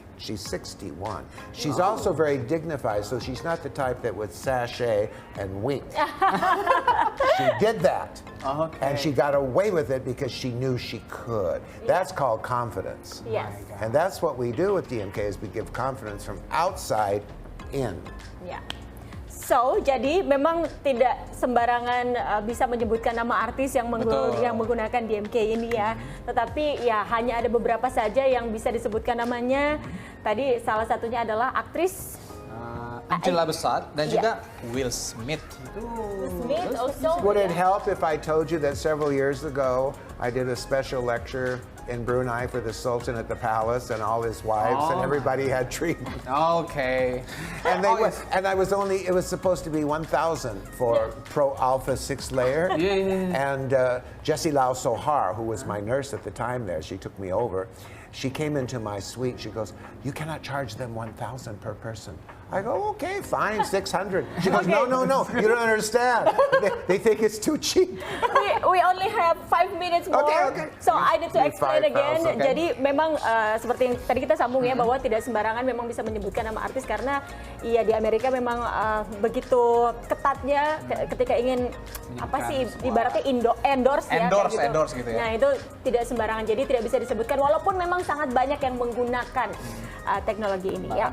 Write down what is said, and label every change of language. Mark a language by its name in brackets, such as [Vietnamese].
[English] She's 61. She's also very dignified, so she's not the type that would sashay and wink. She did that. And she got away with it because she knew she could. That's called confidence. Yes. And that's what we do with DMK is we give confidence from outside in. [Indonesian] Ya. So, jadi memang tidak sembarangan bisa menyebutkan nama artis yang menggunakan DMK ini ya. Tetapi ya hanya ada beberapa saja yang bisa disebutkan namanya. Tadi salah satunya adalah aktris Angela Bassett dan juga Will Smith. [English] Smith also. Would it help if I told you that several years ago I did a special lecture in Brunei for the Sultan at the palace and all his wives and everybody had treatment. Okay. And it was supposed to be 1,000 for Pro Alpha 6 layer. And Jessie Lau Sohar, who was my nurse at the time there, she took me over. She came into my suite. She goes, "You cannot charge them 1,000 per person." I go, "Okay, fine, 600." She goes, "No, you don't understand. They think it's too cheap." We only have 5 minutes more. Okay. So I need to explain again. Okay. [Indonesian] Jadi memang seperti yang tadi kita sambung ya bahwa tidak sembarangan memang bisa menyebutkan nama artis karena iya di Amerika memang begitu ketatnya ketika ingin ibaratnya endorse ya. Endorse gitu ya. Nah, itu tidak sembarangan. Jadi tidak bisa disebutkan walaupun memang sangat banyak yang menggunakan teknologi ini ya.